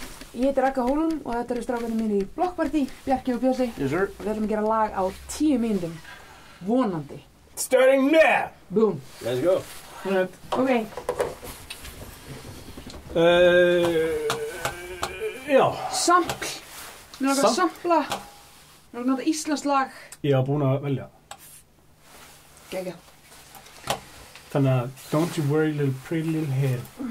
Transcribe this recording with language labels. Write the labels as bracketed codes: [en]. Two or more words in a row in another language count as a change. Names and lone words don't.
[is] Ég heiti Ragga Hólm og þetta eru strákarnir mínir í Blokkpartí, Bjarki og Bjössi. [en] Yes, sir. [is] Og við ætlum að gera lag á 10 mínútum, vonandi. [en] Starting now! Boom. Let's go. Right. Ok. [is] Já. Sampl. Mér langar að sampla. Mér langar að nota íslenskt lag. Ég var búinn að velja. Gegja. Þannig að Don't You Worry Little Pretty Little Head.